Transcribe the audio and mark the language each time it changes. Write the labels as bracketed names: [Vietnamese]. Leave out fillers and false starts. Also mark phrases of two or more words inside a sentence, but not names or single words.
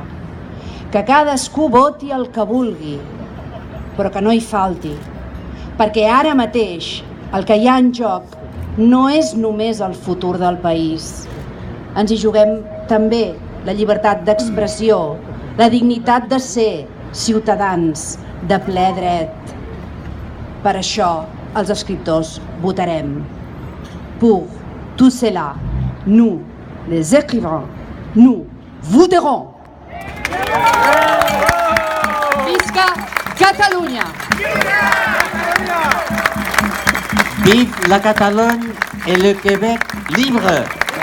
[Catalan] Que cadascú voti el que vulgui, però que no hi falti, perquè ara mateix el que hi ha en joc no és només el futur del país. Ens hi juguem també la llibertat d'expressió, la dignitat de ser ciutadans de ple dret. Per això, els escriptors votarem. [French] Pour tout cela, nous, les écrivains, nous voterons. [Catalan] Visca Catalunya! [French] Vive la Catalogne et le Québec libre!